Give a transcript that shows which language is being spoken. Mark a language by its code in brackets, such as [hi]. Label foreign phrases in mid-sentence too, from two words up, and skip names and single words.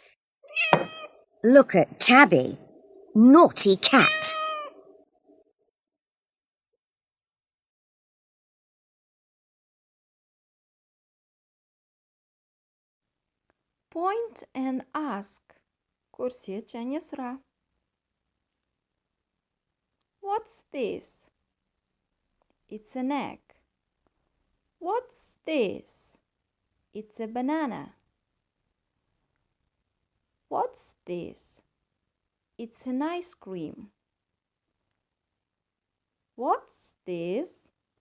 [en] Look at Tabby. Naughty cat. Point and ask. [kk] Көрсет және сұра. [en] What's this? It's an egg. What's this? It's a banana. What's this? It's an ice cream. What's this?